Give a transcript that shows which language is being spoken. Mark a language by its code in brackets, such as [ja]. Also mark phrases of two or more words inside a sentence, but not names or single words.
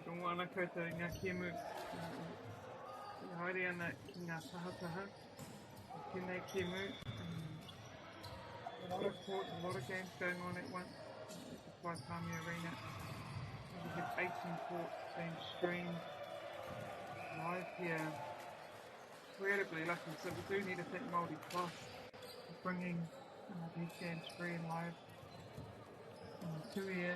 [mi] ana koutou ngā kemu. I haere ana ki ngā tahataha. Tēnei kemu. [en] A lot of court, a lot of games going on at once. It's a Palmerston Arena. We have 18 courts being streamed live here. Incredibly lucky, so we do need to thank Māori Plus for bringing these games free and live to here.